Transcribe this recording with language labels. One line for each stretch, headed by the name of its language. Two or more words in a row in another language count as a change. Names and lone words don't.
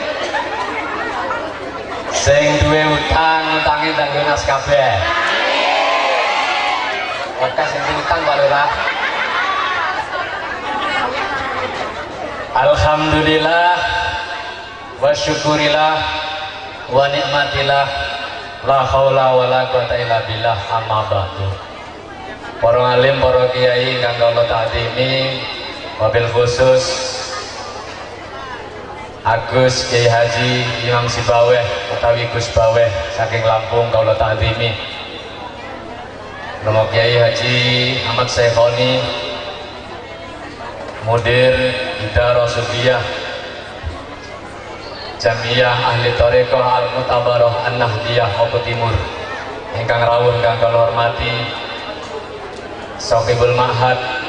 Javanese: Sing duwe utang, utange ndang lunas kabeh. Oke sing utang Pak Lurah.
Arabic: الحمد لله والشكر لله ونعمة الله, لا حول ولا قوة إلا بالله، أما بعد.
Javanese: Para alim, para kiai kang kula takdimi,
Arabic: وبالخصوص
Javanese: Agus Kiai Haji Imam Sibaweh utawi Gus Baweh saking Lampung kula takdimi. Nama Kiai Haji Ahmad Syekhoni, Mudir Idharah Sufiyah Jamiyah Ahli Thariqah Al-Mutabarah An-Nahdiyah Oku Timur, ingkang rawuh kang kula hormati
Arabic: صاحب المعهد